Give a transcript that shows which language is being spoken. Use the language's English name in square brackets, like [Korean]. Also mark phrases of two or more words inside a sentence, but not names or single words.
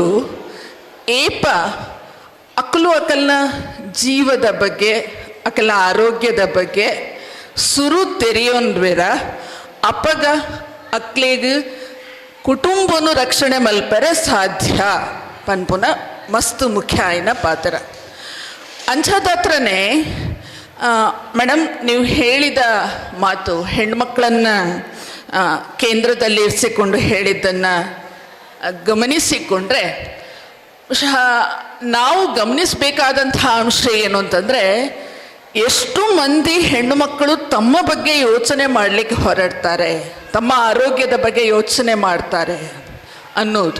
[Tulu] ಏಪ ಅಕ್ಕಲು ಅಕಲ್ನ ಜೀವದ ಬಗ್ಗೆ ಅಕಲ ಆರೋಗ್ಯದ ಬಗ್ಗೆ ಸುರು ತೆರೆಯೋನ್ವೇರ ಅಪ್ಪಗ ಅಕ್ಲೇಗ್ ಕುಟುಂಬನು ರಕ್ಷಣೆ ಮಲ್ಪರೆ ಸಾಧ್ಯ ಪನ್ಪುನ ಮಸ್ತ್ ಮುಖ್ಯ ಆಯ್ನ ಪಾತ್ರ ಅಂಚಾದತ್ರನೇ [Kannada] ಮೇಡಮ್ ನೀವು ಹೇಳಿದ ಮಾತು ಹೆಣ್ಮಕ್ಳನ್ನು ಕೇಂದ್ರದಲ್ಲಿ ಇರಿಸಿಕೊಂಡು ಹೇಳಿದ್ದನ್ನು ಗಮನಿಸಿಕೊಂಡ್ರೆ ಬಹುಶಃ ನಾವು ಗಮನಿಸಬೇಕಾದಂಥ ಅಂಶ ಏನು ಅಂತಂದರೆ ಎಷ್ಟು ಮಂದಿ ಹೆಣ್ಣು ಮಕ್ಕಳು ತಮ್ಮ ಬಗ್ಗೆ ಯೋಚನೆ ಮಾಡಲಿಕ್ಕೆ ಹೊರಡ್ತಾರೆ, ತಮ್ಮ ಆರೋಗ್ಯದ ಬಗ್ಗೆ ಯೋಚನೆ ಮಾಡ್ತಾರೆ ಅನ್ನೋದು.